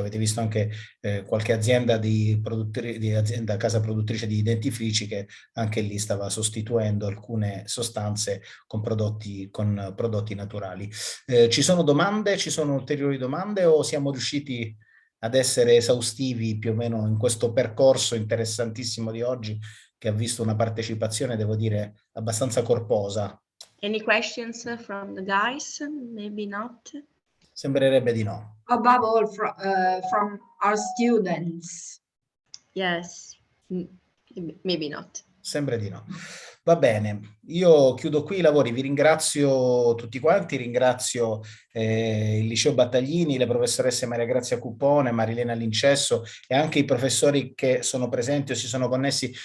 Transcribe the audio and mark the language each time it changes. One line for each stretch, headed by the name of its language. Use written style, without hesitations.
Italian: Avete visto anche qualche azienda di azienda casa produttrice di dentifrici che anche lì stava sostituendo alcune sostanze con prodotti naturali. Ci sono domande? Ci sono ulteriori domande o siamo riusciti ad essere esaustivi più o meno in questo percorso interessantissimo di oggi che ha visto una partecipazione, devo dire, abbastanza corposa?
English: Any questions from the guys? Maybe not.
Italian: Sembrerebbe di no.
English: Above all, from our students. Yes, maybe not.
Italian: Sembra di no. Va bene, io chiudo qui i lavori, vi ringrazio tutti quanti, ringrazio il Liceo Battaglini, le professoresse Maria Grazia Cupone, Marilena Lincesso e anche i professori che sono presenti o si sono connessi